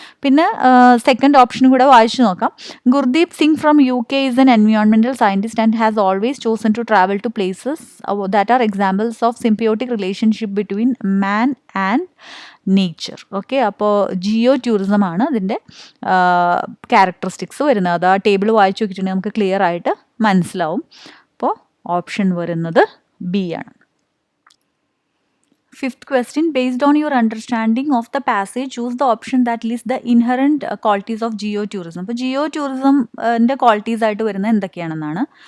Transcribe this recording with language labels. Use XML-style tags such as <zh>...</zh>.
<ml>പിന്നെ സെക്കൻഡ് ഓപ്ഷനും കൂടെ വായിച്ചു നോക്കാം.</ml> <en>Gurdeep Singh from UK is an environmental scientist and has always chosen to travel to places that are examples of symbiotic relationship between man and nature.</en> <ml>Okay, അപ്പോൾ ജിയോ ടൂറിസമാണ് അതിൻ്റെ characteristics വരുന്നത്. അത് ആ ടേബിൾ വായിച്ചു നോക്കിയിട്ടുണ്ടെങ്കിൽ നമുക്ക് ക്ലിയർ ആയിട്ട് മനസ്സിലാവും. അപ്പോൾ ഓപ്ഷൻ വരുന്നത് ബി ആണ്.</ml> <en>Fifth question, based on your understanding of the passage, choose the option that lists the inherent qualities of geotourism.</en> <ml>അപ്പോൾ ജിയോടൂറിസമിൻ്റെ ക്വാളിറ്റീസ് ആയിട്ട് വരുന്നത് എന്തൊക്കെയാണെന്നാണ്.</ml>